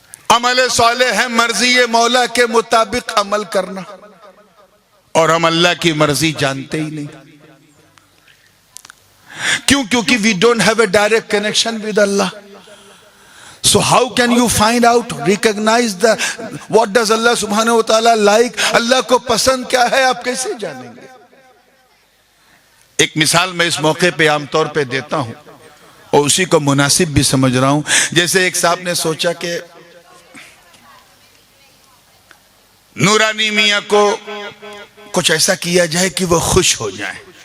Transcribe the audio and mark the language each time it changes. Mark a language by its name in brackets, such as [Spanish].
[Hindi] अमल सालेह है मर्जी मौला के मुताबिक अमल करना, और हम अल्लाह की मर्जी जानते ही नहीं। क्यों? क्योंकि [English] We don't have a direct connection with Allah. So how can you find out, recognize the what does Allah subhanahu wa ta'ala like? [Hindi] अल्लाह को पसंद क्या है, आप कैसे जानेंगे? एक मिसाल मैं इस मौके पे आमतौर पे देता हूं, और उसी को मुनासिब भी समझ रहा हूं। जैसे एक साहब ने सोचा कि नूरानी मियाँ को कुछ ऐसा किया जाए कि वो खुश हो जाए।